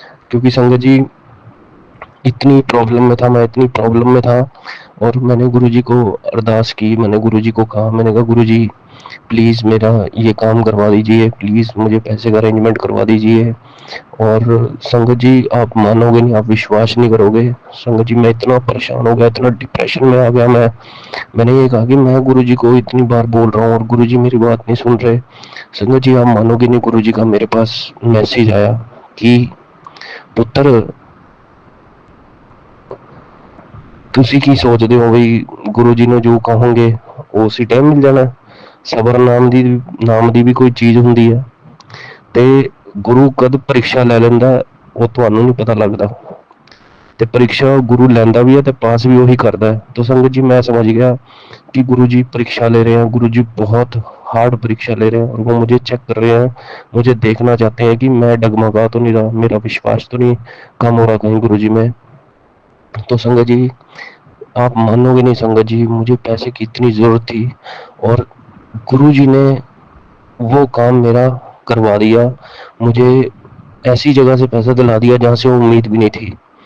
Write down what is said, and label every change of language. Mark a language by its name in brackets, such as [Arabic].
[Hindi] क्योंकि संगत जी इतनी प्रॉब्लम में था मैं, इतनी प्रॉब्लम में था, और मैंने गुरुजी को अरदास की, मैंने गुरुजी को कहा, मैंने कहा गुरुजी प्लीज़ मेरा ये काम करवा दीजिए, प्लीज़ मुझे पैसे का अरेंजमेंट करवा दीजिए। और संगत जी आप मानोगे नहीं, आप विश्वास नहीं करोगे, संगत जी मैं इतना परेशान हो गया, इतना डिप्रेशन में आ गया मैंने ये कहा कि मैं गुरुजी को इतनी बार बोल रहा हूँ और गुरुजी मेरी बात नहीं सुन रहे। संगत जी आप मानोगे नहीं, गुरुजी का मेरे पास मैसेज आया कि पुत्र [Punjabi] ਤੁਸੀਂ ਕੀ ਸੋਚਦੇ ਹੋ ਬਈ ਗੁਰੂ ਜੀ ਨੂੰ ਜੋ ਕਹੋਗੇ ਉਸੇ ਟਾਈਮ ਮਿਲ ਜਾਣਾ। ਸਬਰ ਨਾਮ ਦੀ ਵੀ ਕੋਈ ਚੀਜ਼ ਹੁੰਦੀ ਹੈ, ਤੇ ਗੁਰੂ ਕਦ ਪ੍ਰੀਖਿਆ ਲੈ ਲੈਂਦਾ ਉਹ ਤੁਹਾਨੂੰ ਨਹੀਂ ਪਤਾ ਲੱਗਦਾ, ਤੇ ਪ੍ਰੀਖਿਆ ਗੁਰੂ ਲੈਂਦਾ ਵੀ ਹੈ ਤੇ ਪਾਸ ਵੀ ਉਹੀ ਕਰਦਾ ਹੈ। [Hindi] तो संगत जी मैं समझ गया कि गुरु जी परीक्षा ले रहे हैं, गुरु जी बहुत हार्ड परीक्षा ले रहे हैं, और वो मुझे चेक कर रहे हैं, मुझे देखना चाहते हैं कि मैं डगमगा तो नहीं रहा, मेरा विश्वास तो नहीं कम हो रहा कहीं गुरु जी में। तो संगत जी आप मानोगे नहीं संगत जी, मुझे पैसे की इतनी ज़रूरत थी, और गुरुजी ने वो काम मेरा करवा दिया, मुझे ऐसी जगह से पैसा दिला दिया जहाँ से उम्मीद भी नहीं थी।